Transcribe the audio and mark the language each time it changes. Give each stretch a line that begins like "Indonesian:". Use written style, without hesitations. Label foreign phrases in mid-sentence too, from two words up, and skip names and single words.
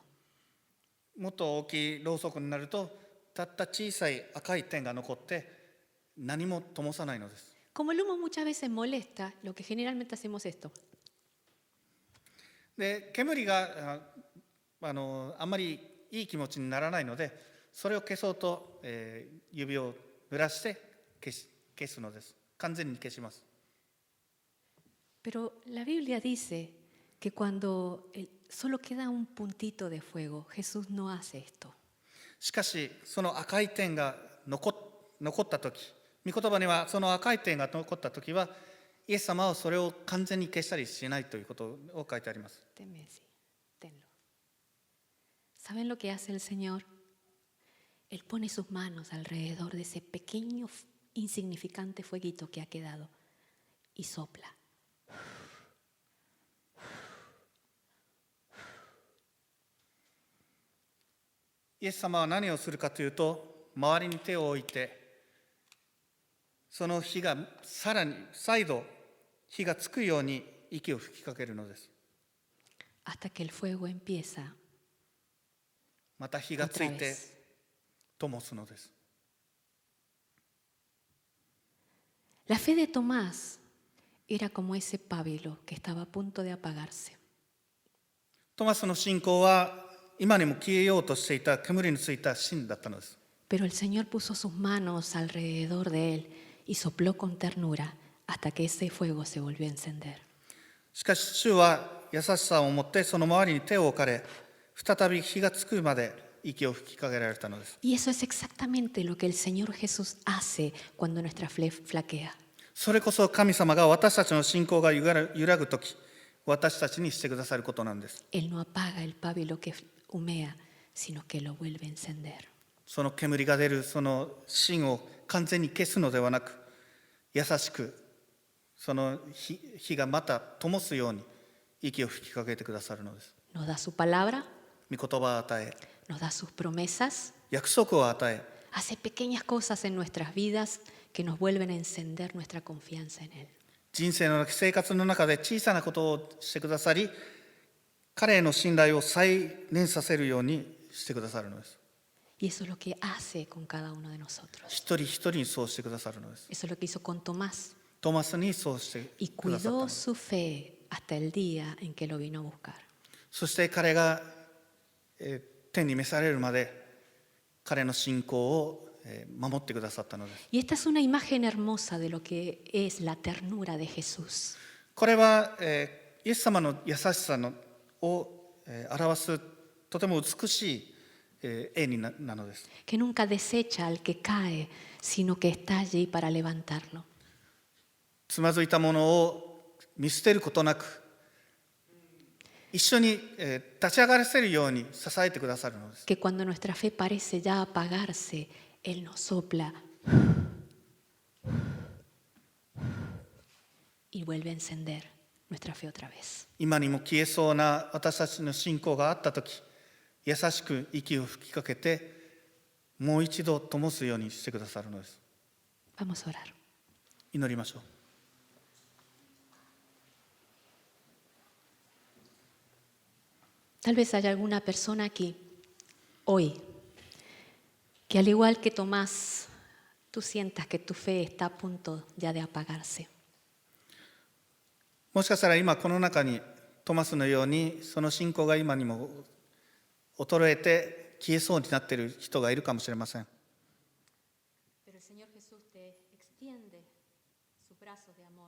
Japanese: もっと大きいろうそくになるとたった小さい赤い点が残って何も灯さないのです。
Spanish: Como el humo muchas veces molesta, lo que generalmente hacemos esto.
Japanese: で煙があんまりいい気持ちにならないので、それを消そうと、指を濡らして消すのです。完全に消します。
Spanish: Pero la Biblia dice que cuando solo queda un puntito de fuego, Jesús no hace esto.
Japanese: しかしその赤い点が残った時、御言葉にはその赤い点が残った時はイエス様はそれを完全に消したりしないということを書いてあります。
Spanish: Tenlo. ¿Saben lo que hace el Señor? Él pone sus manos alrededor de ese pequeño, insignificante fueguito que ha quedado y sopla.
Japanese: イエス様は何をするかというと、周りに手を置いて、その火がさらに再度火がつくように息を吹きかけるのです。
Spanish: Hasta que el fuego empieza
Japanese: また火がつい
Spanish: otra
Japanese: て
Spanish: vez.
Japanese: 灯すのです。
Spanish: La fe de Tomás era como ese pábilo que estaba a punto de apagarse.
Japanese: トマスの信仰は今にも消えようとしていた煙についた芯だったのです。
Spanish: Pero el Señor puso sus manos alrededor de él y sopló con ternura hasta que ese fuego se volvió a encender.
Japanese: しかし主は優しさを持ってその周りに手を置かれ、再び火がつくまで息を吹きかけられたのです。
Spanish: Y eso es exactamente lo que el Señor Jesús hace cuando nuestra fe flaquea.
Japanese: それこそ神様が私たちの信仰が揺らぐとき、私たちにしてくださることなんです。
Spanish: Él no apaga el pábilo que humea, sino que lo vuelve a encender.
Japanese: その煙が出るその芯を完全に消すのではなく、優しくその火がまた灯すように息を吹きかけてくださるのです。
Spanish: Nos da su palabra,
Japanese: 御言葉を与え、
Spanish: nos da sus promesas,
Japanese: 約束を与え、
Spanish: hace pequeñas cosas en nuestras vidas que nos vuelven a encender nuestra confianza en Él.
Japanese: 人生の生活の中で小さなことをしてくださり、彼への信頼を再燃させるようにしてくださるのです。
Spanish: Y eso es lo que hace con cada uno de nosotros.
Japanese: 一人一人にそうしてくださるのです。
Spanish: Eso es lo que hizo con Tomás.
Japanese: トマスにそうして
Spanish: Y
Japanese: くださったの
Spanish: cuidó
Japanese: です。
Spanish: su fe hasta el día en que lo vino a buscar.
Japanese: そして彼が天に召されるまで彼の信仰を守ってくださったのです。
Spanish: Y esta es una imagen hermosa de lo que es la ternura de Jesús.
Japanese: これはイエス様の優しさを表すとても美しい絵なのです。
Spanish: Que nunca desecha al que cae, sino que está allí para levantarlo.
Japanese: つまずいたものを見捨てることなく、一緒に立ち上がらせるように支えてくださるのです。
Spanish: Que cuando nuestra fe parece ya apagarse, Él nos sopla y vuelve a encender nuestra fe otra vez.
Japanese: 今にも消えそうな私たちの信仰があったとき、優しく息を吹きかけて、もう一度灯すようにしてくださるのです。
Spanish: Vamos a orar.
Japanese: 祈りましょう。
Spanish: Tal vez haya alguna persona aquí, hoy, que al igual que Tomás, tú sientas que tu fe está a punto ya de apagarse.
Japanese: もしかしたら今この中にトマスのようにその信仰が今にも衰えて消えそうになっている人がいるかもしれません。
Spanish: Pero el Señor Jesús te extiende sus brazos de amor.